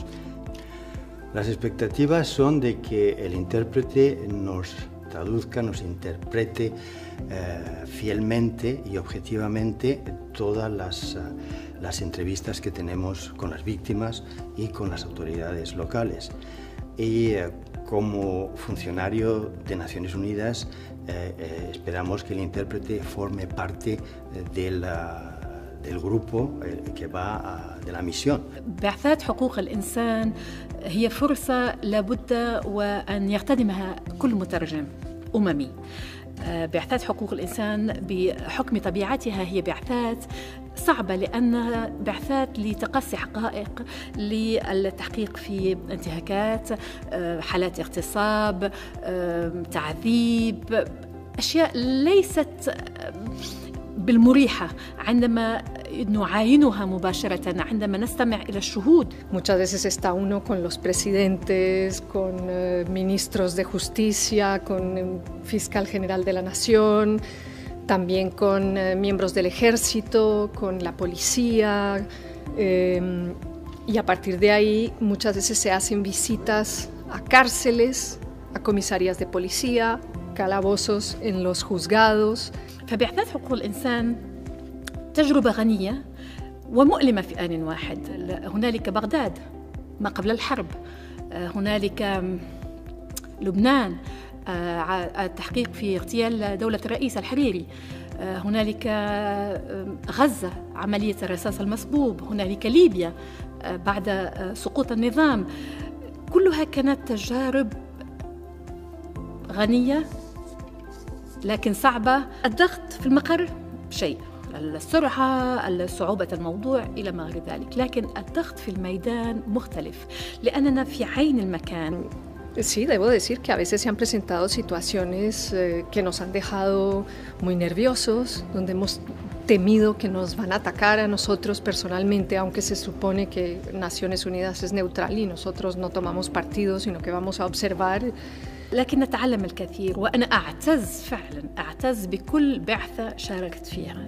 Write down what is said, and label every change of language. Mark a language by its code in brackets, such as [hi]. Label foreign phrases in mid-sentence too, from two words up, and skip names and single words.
[es] Las expectativas son de que el intérprete nos traduzca, nos interprete fielmente y objetivamente todas las entrevistas que tenemos con las víctimas y con las autoridades locales. Y como funcionario de Naciones Unidas esperamos que el intérprete forme parte del grupo que va de la misión. [ar] بعثات حقوق الإنسان هي فرصة لابد وأن يقتدمها كل مترجم أممي. بعثات حقوق الإنسان بحكم طبيعتها هي بعثات صعبة لأنها بعثات لتقصي حقائق للتحقيق في انتهاكات، حالات اغتصاب، تعذيب، أشياء ليست بالمريحة عندما نعاينها مباشرة عندما نستمع إلى الشهود. [es] Muchas veces está uno con los presidentes, con ministros de justicia, con el fiscal general de la nación, también con miembros del ejército, con la policía, Y a partir de ahí muchas veces se hacen visitas a cárceles, a comisarías de policía, calabozos en los juzgados. [ar] فبإحداث حقوق الإنسان تجربة غنية ومؤلمة في آن واحد. هنالك بغداد ما قبل الحرب، هنالك لبنان، التحقيق في اغتيال دولة الرئيس الحريري، هنالك غزة، عملية الرصاص المصبوب، هنالك ليبيا بعد سقوط النظام. كلها كانت تجارب غنية لكن صعبة. الضغط في المقر شيء، السرعة، صعوبة الموضوع إلى ما غير ذلك، لكن الضغط في الميدان مختلف لأننا في عين المكان. [es] Sí, debo decir que a veces se han presentado situaciones que nos han dejado muy nerviosos, donde hemos temido que nos van a atacar a nosotros personalmente, aunque se supone que Naciones Unidas es neutral y nosotros no tomamos partido, sino que vamos a observar. [ar] لكن نتعلم الكثير، وأنا أعتز بكل بعثة شاركت فيها.